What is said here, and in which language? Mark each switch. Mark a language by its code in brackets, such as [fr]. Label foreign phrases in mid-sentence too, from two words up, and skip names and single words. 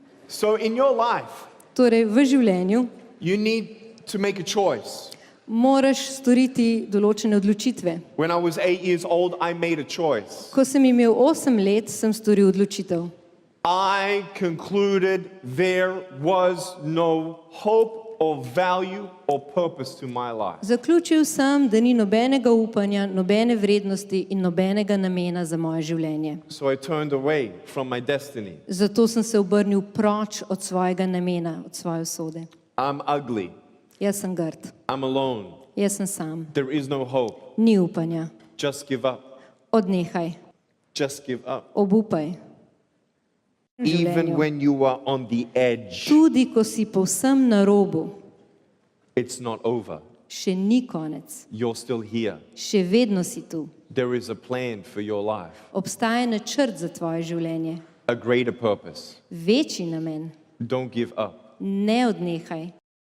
[en] So in your life, [sl] Torej, v življenju [en] you need to make a choice. [sl] moraš storiti določene odločitve. [en] When I was 8 years old, I made a choice. [sl] Ko sem imel 8 let, sem storil odločitev. [en] I concluded there was no hope or value or purpose to my life. [sl] Zaključil sem, da ni nobenega upanja, nobene vrednosti in nobenega namena za moje življenje. [en] So I turned away from my destiny. [sl] Zato sem se obrnil proč od svojega namena, od svoje usode. [en] I'm ugly. [sl] Jaz sem grd, [en] I'm alone. [sl] jaz sem sam, [en] There is no hope. [sl] ni upanja. [en] Just give up. [sl] Odnehaj, [en] Just give up. [sl] obupaj. V [en] Even [sl] življenju. [en] when you are on the edge, [sl] Tudi ko si povsem na robu, [en] it's not over. [sl] še ni konec, [en] You're still here. [sl] še vedno si tu. [en] There is a plan for your life, [sl] Obstaja načrt za tvoje življenje, [en] a greater purpose. [sl] večji namen. [en] Don't give up. [sl] Ne odnehaj.